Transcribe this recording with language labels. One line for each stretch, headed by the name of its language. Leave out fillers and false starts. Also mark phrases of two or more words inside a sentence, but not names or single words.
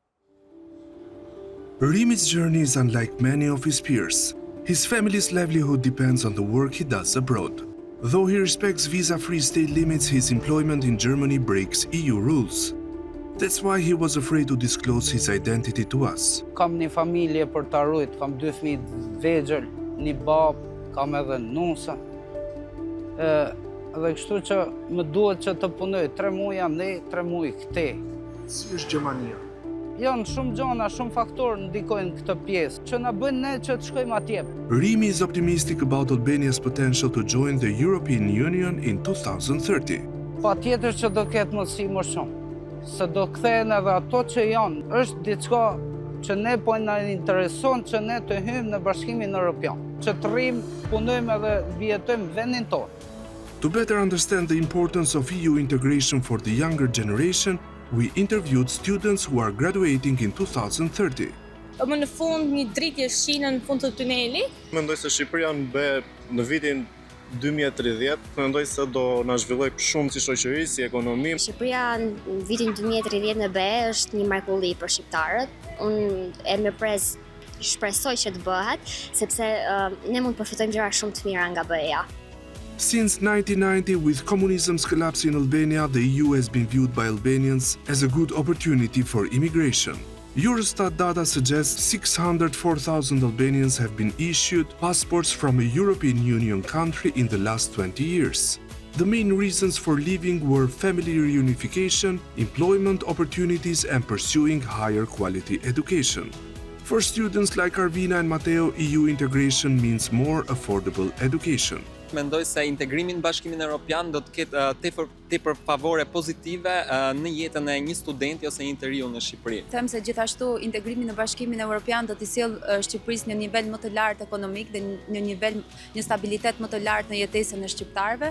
English: Rimi's journey is unlike many of his peers. His family's livelihood depends on the work he does abroad. Though he respects visa-free state limits, his employment in Germany breaks EU rules. That's why he was afraid to disclose his identity to us.
Albanian: Kam një familje për ta rujt, kam 2 fëmijë të vegjël, një bab, kam edhe nusa. Dhe kështu që më duhet që të punoj 3 muaj ande, 3 muaj këte. Si është Gjermania? Janë shumë gjona, shumë faktorë ndikojnë këtë pjesë, që na bëjnë ne që të shkojmë atje.
English: Rimi is optimistic about Albania's potential to join the European Union in 2030.
Albanian: Patjetër që do ketë mundësi më shumë. Se do kthehen edhe ato që janë, është diçka që ne po na intereson që ne të hyjmë në Bashkimin Evropian, që të rrim, punojmë edhe vjetojmë vendin tonë.
English: To better understand the importance of EU integration for the younger generation, we interviewed students who are graduating in 2030.
Albanian: Më në fund një dritje shqinë në fund të tuneli. Mendoj se Shqipëria në vitin 2030, mendoj se do na zhvilloj shumë si shoqëri, si ekonomi. Shqipëria në vitin 2030 në BE është një mrekulli për shqiptarët. Unë e mirëpres shpresoj që të bëhet, sepse ne mund të përfitojmë gjëra shumë të mira nga BE-ja.
English: Since 1990, with communism's collapse in Albania, the EU has been viewed by Albanians as a good opportunity for immigration. Eurostat data suggests 604,000 Albanians have been issued passports from a European Union country in the last 20 years. The main reasons for leaving were family reunification, employment opportunities, and pursuing higher quality education. For students like Arvina and Matteo, EU integration means more affordable education.
Albanian: Mendoj se integrimi në Bashkimin Evropian do të ketë tepër favore pozitive në jetën e një studenti ose një të riu në Shqipëri. Them se gjithashtu integrimi në Bashkimin Evropian do t'i sjellë Shqipërisë në nivel më të lartë ekonomik dhe një stabilitet më të lartë në jetesën e shqiptarëve.